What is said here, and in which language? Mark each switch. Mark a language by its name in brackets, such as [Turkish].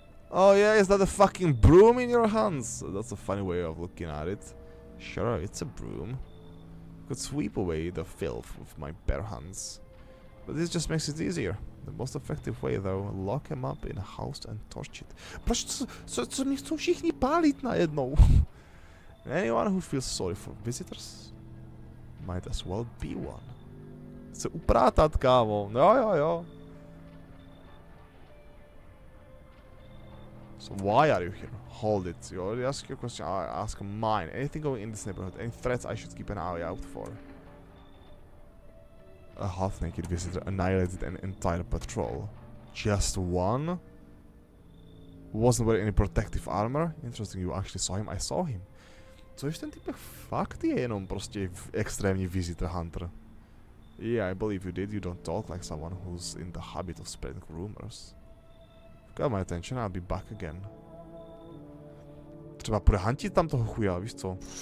[English] Oh yeah, is that a fucking broom in your hands? That's a funny way of looking at it. Sure, it's a broom. Could sweep away the filth with my bare hands. But this just makes it easier. The most effective way though, lock him up in a house and torch it. [Czech] Proč co mě chcou všichni pálit najednou? [English] Anyone who feels sorry for visitors might as well be one. [Czech] Chce uprátat, kámo. Jo. [English] So why are you here? Hold it. You already asked your question, I ask mine. Anything going in this neighborhood? Any threats I should keep an eye out for? A half-naked visitor annihilated an entire patrol. Just one? Wasn't wearing any protective armor? Interesting, you actually saw him. I saw him. [Czech] Co když ten typ fakt je jenom prostě extrémní visitor hunter? [English] Yeah, I believe you did. You don't talk like someone who's in the habit of spreading rumors. Got my attention, I'll be back again. [Czech] Třeba půjde huntit tam toho chuja, víš co?